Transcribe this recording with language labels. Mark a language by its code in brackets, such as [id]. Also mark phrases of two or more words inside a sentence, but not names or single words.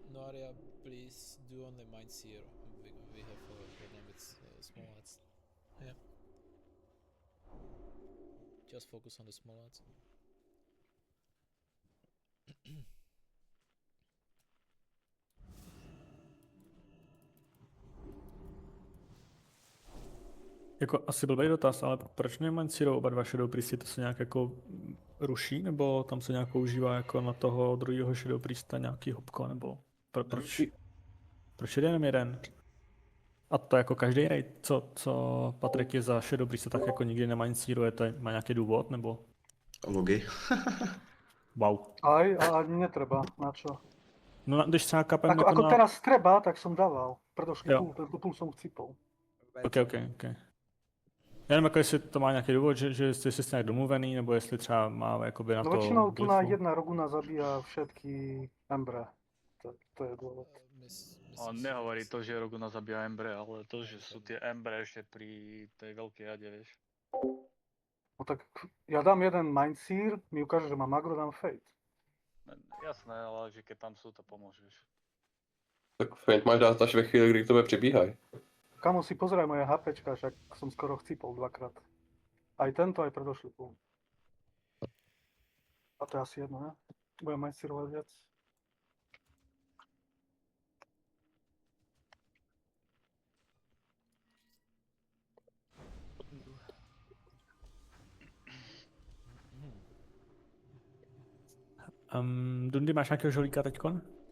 [en] Maria, please do only mines here. We have a problem with small ads. Yeah. Just focus on the small ads. [cs] Jako asi blbý dotaz, ale proč nemancírou oba dva Shadow Priesty, to se nějak jako ruší, nebo tam se nějak používá jako na toho druhého Shadow Priesta nějaký hopko, nebo proč je jenom jeden? A to jako každý raid, co Patrik je za Shadow Priesta, tak jako nikdy nemancíruje, to má nějaký důvod, nebo? Logi. Wow. [sk] Aj, a ani netreba, na čo? [cs] No když třeba kapem [sk] Ako, [cs] jako [sk] ako na... teraz treba, tak som dával. Predošlý [cs] Jo. [sk] půl som chcípol. Ok. [cs] Já nevím, jako jestli to má nějaký důvod, že jestli jste nějak domluvený, nebo jestli třeba má jakoby na No to [sk] väčšinou tu na glyfu. jedna Roguna zabíja všetky Embre. To je dôvod. A nehovorí to, že Roguna zabíja Embre, ale to, že sú tie Embre ešte pri tej veľkej jade, vieš. No tak ja dám jeden Mindseer, mi ukáže, že mám Agro, dám Fate. Jasné, ale že keď tam sú, to pomôžeš. [cs] Tak Feint máš dát až ve chvíli, kdy k tobě přibíhají. [sk] Kamo si pozeraj moje HPčka, však som skoro chcípol dvakrát. Aj tento, aj predošlý půl. [cs] A to je asi jedno, ne? [sk] Budem Mindseerovať viac. [cs] Dundy, máš nějakého žolíka teďkon?